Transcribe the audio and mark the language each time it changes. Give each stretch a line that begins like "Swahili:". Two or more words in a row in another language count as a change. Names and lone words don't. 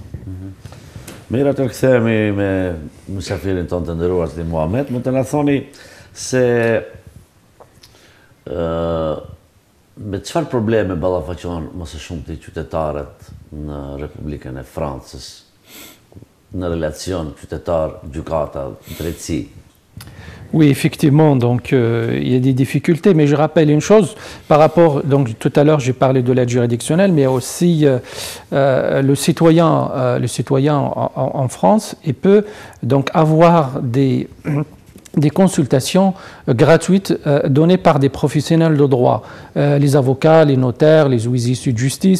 Albanian: Mirë, të kthehemi me mësafirin tonë të nderuar zoti Muhamet, mund të na thoni se me çfarë probleme ballafaqohen më së shumti qytetarët në Republikën e Francës në relacion qytetar-gjykata, drejtësi?
French: Oui, effectivement, donc il y a des difficultés, mais je rappelle une chose par rapport, donc tout à l'heure j'ai parlé de l'aide juridictionnelle, mais aussi le citoyen en France, il peut donc avoir des consultations gratuites données par des professionnels de droit, les avocats, les notaires, les huissiers de justice.